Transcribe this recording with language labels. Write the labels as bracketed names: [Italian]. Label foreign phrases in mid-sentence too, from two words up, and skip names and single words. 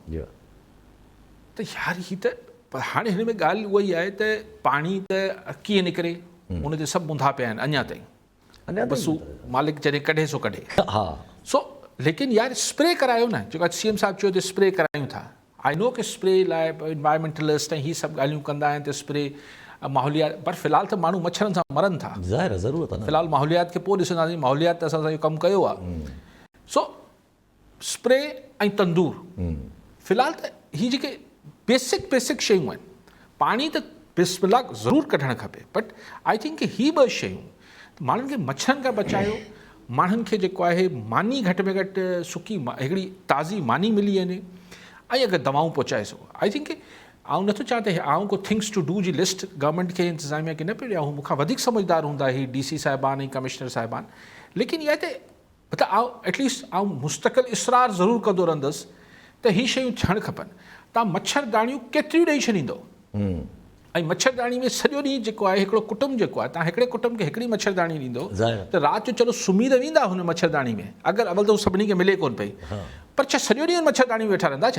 [Sindhi] जी हा त यार ही त हाणे हिन में ॻाल्हि उहा ई आहे त पाणी त कीअं निकिरे, उन ते सभु मुंधा पिया आहिनि अञा ताईं। अञा बसि मालिक जॾहिं कढे सो कढे। हा सो लेकिन यार स्प्रे करायो न, जेको CM साहिबु चयो त स्प्रे करायूं था। [English] I know [Sindhi] कि स्प्रे लाइ इन्वायरमेंटलिस्ट ऐं हीअ सभु ॻाल्हियूं कंदा आहिनि त स्प्रे माहौलियात, पर फ़िलहाल त माण्हू मच्छरनि सां मरनि था। ज़ाहिर आहे, ज़रूरत आहे न। फ़िलहाल माहौलियात खे पोइ ॾिसंदासीं, माहौलियात त असां इहो कमु कयो आहे। सो स्प्रे ऐं तंदूर फ़िलहाल त हीअ जेके बेसिक शयूं आहिनि, पाणी त बिस्मिल्लाह ज़रूरु कढणु खपे, [English] but I think [Sindhi] हीअ ॿ शयूं माण्हुनि खे मच्छरनि खां बचायो, माण्हुनि खे जेको आहे मानी घटि में घटि सुकी हिकिड़ी ताज़ी मानी मिली वञे, ऐं अगरि दवाऊं पहुचाए सघो। [English] I think [Sindhi] आउं नथो चवां त आउं को [English] things to do [Sindhi] जी लिस्ट गवर्नमेंट खे इंतिज़ामिया खे न पियो ॾियां, हू मूंखां वधीक समझदार हूंदा ही DC साहिबान ऐं कमिश्नर साहिबान, लेकिन इहा त मतिलबु आउं एटलीस्ट आउं मुस्तक़िल इसरार ज़रूरु कंदो रहंदुसि त हीअ शयूं थियणु खपनि। तव्हां मच्छरदानियूं केतिरियूं ॾेई छॾींदो, ऐं मच्छरदानी में सॼो ॾींहुं जेको आहे हिकिड़ो कुटुंब जेको आहे, तव्हां हिकिड़े कुटुंब खे हिकिड़ी मच्छरदानी ॾींदो त राति जो चलो सुम्ही त वेंदा हुन मच्छरदानी में, अगरि अवल त हू सभिनी खे मिले कोन पई, पर छा सॼो ॾींहुं मच्छरदानी में वेठा रहंदा छा?